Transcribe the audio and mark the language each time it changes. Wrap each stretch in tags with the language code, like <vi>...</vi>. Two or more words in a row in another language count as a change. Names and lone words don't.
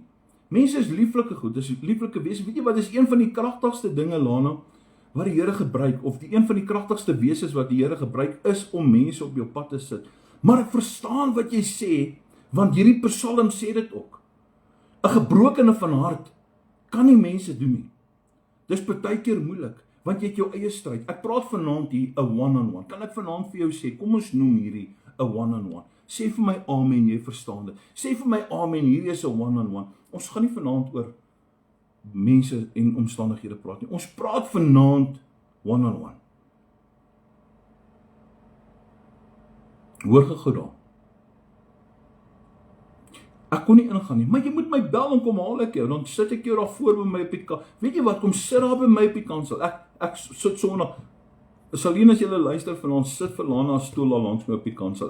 <af>Mense is lieflike goed, dis lieflike wese, weet jy wat, is een van die kragtigste dinge, Lana, wat die Here gebruik, of een van die kragtigste wesens wat die Here gebruik, is om mense op jou pad te sit. Maar ek verstaan wat jy sê, want hierdie Psalm sê dit ook. 'n Gebrokene van hart kan nie mense doen nie. Dis partykeer moeilik, want jy het jou eie stryd. Ek praat vanaand hier 'n one-on-one. Kan ek vanaand vir jou sê, kom ons noem hierdie 'n one-on-one. Sê vir my amen, jy verstaan dit. Sê vir my amen, hierdie is 'n one-on-one. Ons gaan nie vanaand oor mense en omstandighede praat nie. Ons praat vanaand one-on-one. Hoor gou daar. Ek kon nie ingaan nie, maar jy moet my bel en kom haal ek jou, dan sit ek jou daar voor by my op die kansel. Weet jy wat, kom sit daar by my op die kansel. Ek sit sonder, Salien, as jy luister vanaand, sit vir Lana stoel daar langs my op die kansel.</af>